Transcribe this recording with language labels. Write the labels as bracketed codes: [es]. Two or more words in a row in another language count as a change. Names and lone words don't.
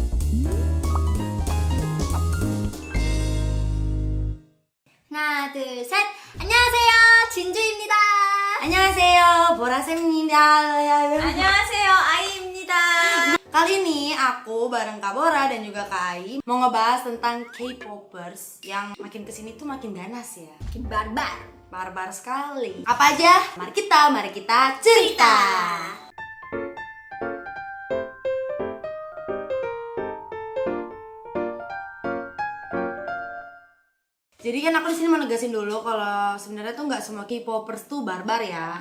[ko] 하나, 둘, 셋. 안녕하세요. 진주입니다. 안녕하세요, 보라입니다. 안녕하세요. 아이입니다. [id] Kali ini aku bareng Kak Bora dan juga Kak Ai mau ngebahas tentang K-popers yang makin kesini tuh makin ganas ya. Makin barbar. Barbar sekali. Apa aja? Mari kita cerita. Jadi kan aku di sini mau negasin dulu kalau sebenarnya tuh nggak semua K-popers tuh barbar ya.